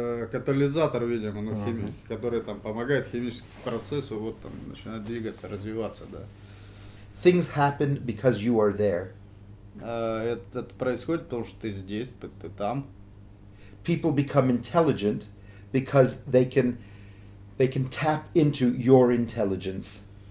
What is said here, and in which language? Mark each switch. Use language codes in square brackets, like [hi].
[ru] Катализатор, видимо, который помогает химическому процессу начинать двигаться, развиваться, да. [en] Things happen because you are there. [ru] Это происходит, потому что ты здесь, ты там. [en] People become intelligent because they can tap into your intelligence.